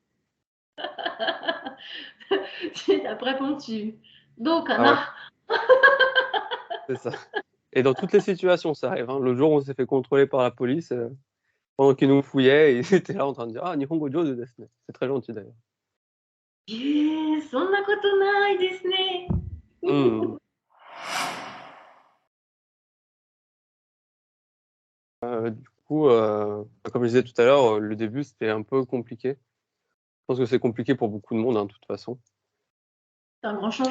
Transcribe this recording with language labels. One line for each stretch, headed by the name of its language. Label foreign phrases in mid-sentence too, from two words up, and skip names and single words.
French: Après, bon, tu. Donc, Ah ouais, Anna. c'est ça. Et dans toutes les situations, ça arrive. Hein. Le jour où on s'est fait contrôler par la police, pendant qu'ils nous fouillaient, ils étaient là en train de dire Ah,
Japanese: 日本語上手ですね.
French: C'est très gentil d'ailleurs.
Japanese: そんなことないですね. Hmm.
French: Du coup, comme je disais tout à l'heure, le début, c'était un peu compliqué. Je pense que c'est compliqué pour beaucoup de monde, hein, de toute façon, C'est un grand qui